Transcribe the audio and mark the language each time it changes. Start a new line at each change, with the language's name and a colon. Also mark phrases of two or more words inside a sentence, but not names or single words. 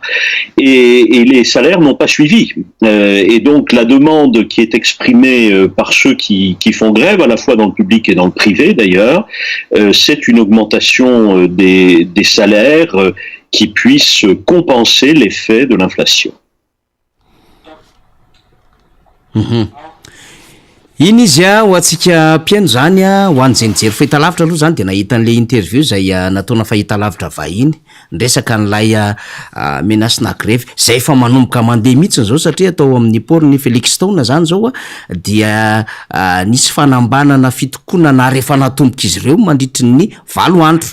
French: Et les salaires n'ont pas suivi. Et donc, la demande qui est exprimée par ceux qui font grève, à la fois dans le public et dans le privé d'ailleurs, c'est une augmentation des salaires qui puisse compenser l'effet de l'inflation.
Malagasy: Iny izy ho antsika mpiaino zany ho an'izay nijery fahitalavitra aloha zany de nahita an'
French: le interview
Malagasy: zay nataona fahitalavitra vahiny ndresaka n'lay menasina grevy zay efa manomboka mandeha mihitsiny zao satria atao amin'ny portny Felix Stone zany zao dia nisy fanambanana fitokonana rehefa natomboka izy ireo mandritry ny 7 andro.